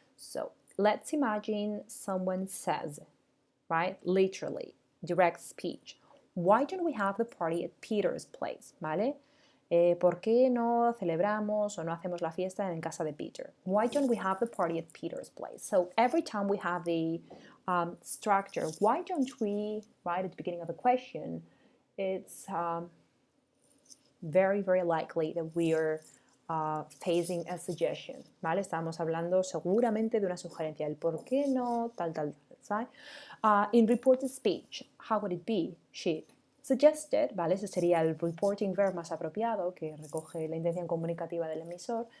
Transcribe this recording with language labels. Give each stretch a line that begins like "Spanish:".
English: So let's imagine someone says, right, literally, direct speech, why don't we have the party at Peter's place,
Spanish: ¿vale? ¿Por qué no celebramos o no hacemos la fiesta en casa de Peter?
English: Why don't we have the party at Peter's place? So every time we have the structure, why don't we, right at the beginning of the question, it's very, very likely that we are facing a suggestion,
Spanish: ¿vale? Estamos hablando seguramente de una sugerencia, el por qué no, tal, ¿sabes?
English: In reported speech, how would it be? She suggested,
Spanish: ¿vale? Ese sería el reporting verb más apropiado que recoge la intención comunicativa del emisor.